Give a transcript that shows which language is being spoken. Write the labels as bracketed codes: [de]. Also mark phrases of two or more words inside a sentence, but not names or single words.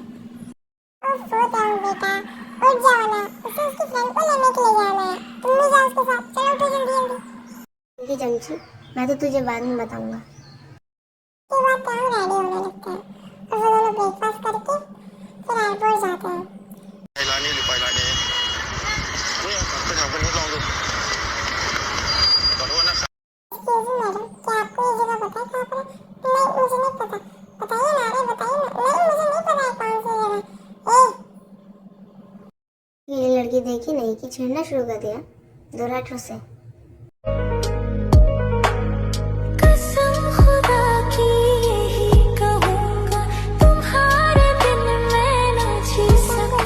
[hi] ओह सो जाओ बेटा, उठ जाओ ना, उसे उसकी फ्रेंड को लेने के लिए जाना है। तुम भी जाओ उसके साथ, चलो उठो जल्दी जल्दी। ठीक है जमशी, मैं तो तुझे बाद में बताऊंगा। के बाद [en] time ready [hi] होने लगता है और वो दोनों ब्रेकफास्ट करके फिर एयरपोर्ट जाते हैं। [th] ไปร้านนี้หรือไปร้านนี้เนี่ยไปถามคนทดลองดูขอโทษนะครับ [en] excuse me madam, [hi] क्या आपको ये जगह पता है कहाँ पर है? नहीं, मुझे नहीं पता। बताइए ना, अरे बताइए ना। नहीं, मुझे नहीं पता है कौन सी जगह। ये लड़की देखी नहीं कि छेड़ना शुरू कर दिया दोराठों से। कसम खुदा की यही कहूँगा, तुम्हारे बिन मैं न जी सकूँ।